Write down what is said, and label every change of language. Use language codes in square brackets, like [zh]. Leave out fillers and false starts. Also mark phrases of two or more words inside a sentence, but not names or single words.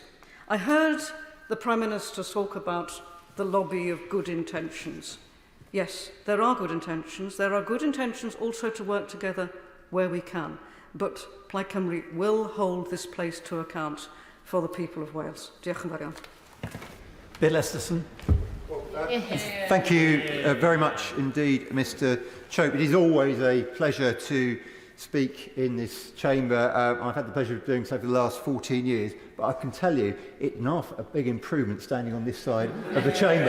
[en] I heard the Prime Minister talk about the lobby of good intentions. Yes, there are good intentions. There are good intentions also to work together where we can. But Plaid Cymru will hold this place to account for the people of Wales. [cy] Diolch yn fawr iawn. [en] Bill Esterson. Thank you very much indeed, Mr. Chope. It is always a pleasure to speak in this chamber. I've had the pleasure of doing so for the last 14 years, but I can tell you it's not a big improvement standing on this side of the chamber.